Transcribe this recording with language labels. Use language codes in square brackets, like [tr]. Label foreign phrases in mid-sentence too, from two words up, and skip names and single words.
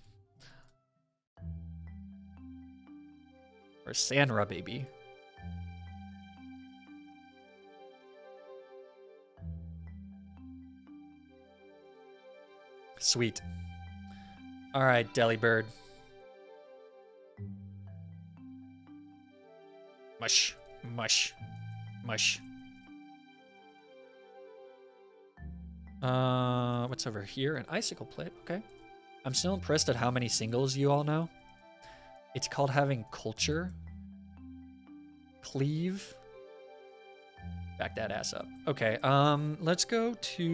[en] Or Sanra Baby. Sweet. All right, Delibird. Mush, mush, mush. What's over here? An icicle plate. Okay. I'm still impressed at how many singles you all know. It's called having culture. Cleave. Back that ass up. Okay.